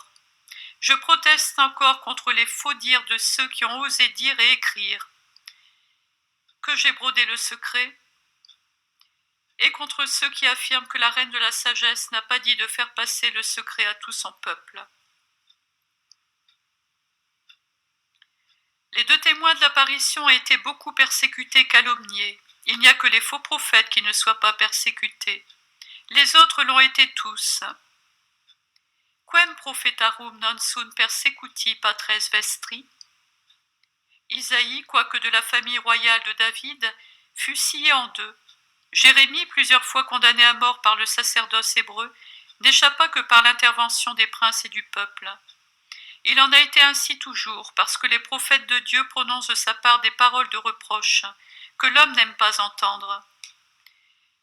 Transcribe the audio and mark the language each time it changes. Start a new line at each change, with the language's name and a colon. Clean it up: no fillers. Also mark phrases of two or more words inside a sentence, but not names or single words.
French: Je proteste encore contre les faux dires de ceux qui ont osé dire et écrire que j'ai brodé le secret, et contre ceux qui affirment que la reine de la sagesse n'a pas dit de faire passer le secret à tout son peuple. Les deux témoins de l'apparition ont été beaucoup persécutés, calomniés. Il n'y a que les faux prophètes qui ne soient pas persécutés. Les autres l'ont été tous.
Latin: Quem prophetarum non sunt persecuti patres vestri?
French: Isaïe, quoique de la famille royale de David, fut scié en deux. Jérémie, plusieurs fois condamné à mort par le sacerdoce hébreu, n'échappa que par l'intervention des princes et du peuple. Il en a été ainsi toujours, parce que les prophètes de Dieu prononcent de sa part des paroles de reproche, que l'homme n'aime pas entendre.